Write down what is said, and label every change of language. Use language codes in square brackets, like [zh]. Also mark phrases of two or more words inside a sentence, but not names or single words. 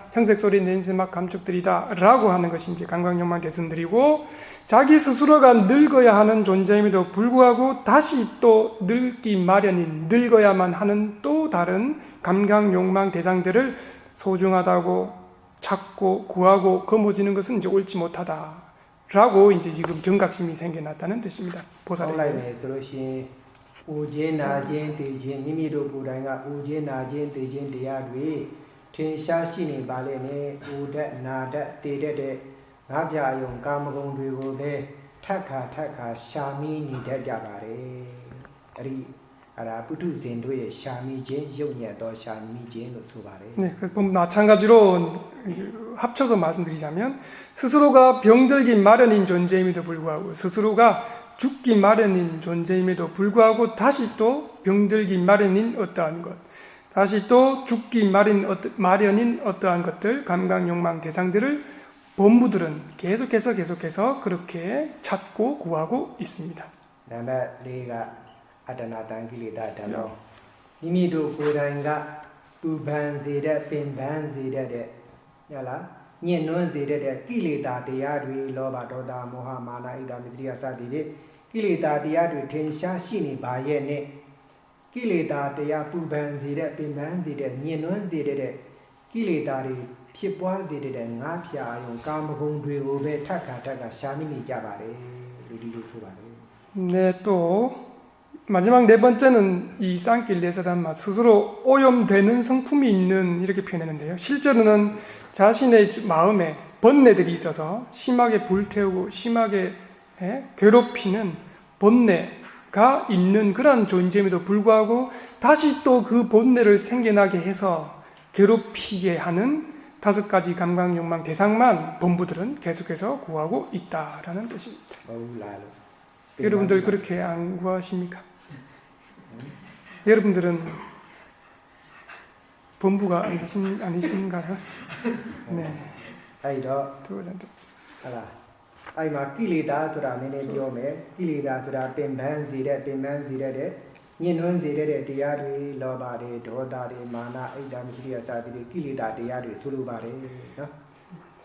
[ko] 형색, 소리, 냄새, 맛, 감촉들이다 라고 하는 것이 이제 감각, 욕망, 대상들이고 자기 스스로가 늙어야 하는 존재임에도 불구하고 다시 또 늙기 마련인 늙어야만 하는 또 다른 감각, 욕망, 대상들을 소중하다고 찾고 구하고 거머쥐는 것은 이제 옳지 못하다라고 이제 지금 경각심이 생겨났다는 뜻입니다. 보살의 [my] လိုက်မယ်ဆိုလို့ရှိရင်အိုခြင်းနာခြင်းသိခြင်းမိမိတို့ကိုယ်တိုင်ကအိုခြင်းနာခြင်းသိခြင်းတရားတွေထင်ရှားရှိနေပါလေနဲ့အိုတတ်နာတတ်သိတတ်တဲ့ငါးပြာယုံကာမဂုဏ်တွေကိုပဲထက်ခါရှာမိနေတတ်ကြပါတယ်အဲ့ဒီအဲ့ဒါပုထုဇဉ်တို့ရဲ့ရှာမိခြင်းယုတ်ညံ့သောရှာမိခြင်းလို့ဆိုပါတယ် [ko] 네, 그래서 마찬가지로 합쳐서 말씀드리자면 스스로가 병들기 마련인 존재임에도 불구하고 스스로가 죽기 마련인 존재임에도 불구하고 다시 또 병들기 마련인 어떠한 것, 다시 또 죽기 마련인 어떠한 것들, 감각, 욕망, 대상들을 본부들은 계속해서 그렇게 찾고 구하고 있습니다. [my] နံပါတ်၄ကအတ္တနာတံကိလေသာဓမ္မောမိမိတို့ကိုယ်တိုင်ကပူပန်စေတဲ့ပင်ပန်းစေတဲ့ ဟုတ်လားညှဉ်းနှွမ်းစေတဲ့ကိလေသာတရားတွေလောဘဒေါသမောဟမာနဣဒာမိတ္တိယစသည်ဖြင့်ကိလေသာတရားတွေထင်ရှားရှိနေပါရဲ့နဲ့ကိလေသာတရားပူပန်စေတဲ့ပင်ပန်းစေတဲ့ညှဉ်းနှွမ်းစေတဲ့ကိလေသာတွေဖြစ်ပွားစေတဲ့ငါးဖြာယုံကာမဂုဏ်တွေကိုပဲထက်ခါရှာမိနေကြပါတယ်လို့ဒီလိုဆိုပါတယ် [ko] 네, 또 마지막 네 번째는 이 쌍길레사단마 스스로 오염되는 성품이 있는 이렇게 표현했는데요. 실제로는 자신의 마음에 번뇌들이 있어서 심하게 불태우고 심하게 괴롭히는 번뇌가 있는 그런 존재임에도 불구하고 다시 또 그 번뇌를 생겨나게 해서 괴롭히게 하는 5가지 감각, 욕망, 대상만 본부들은 계속해서 구하고 있다라는 뜻입니다. 여러분들 그렇게 안 구하십니까? 여러분들은 본부가 아니신가요? 네. [my] အဲ့တော့ [ko] 그거는 [my] ဟုတ်လားအဲ့မှာကိလေသာဆိုတာနည်းနည်းပြောမယ်ကိလေသာဆိုတာပင်ပန်းစေတဲ့ညှဉ်းနှွမ်းစေတဲ့တရားတွေလောဘတွေဒေါသတွေမာနဣဒ္ဓမိတ္တိယစသည်တွေကိလေသာတရားတွေဆိုလိုပါတယ်နော်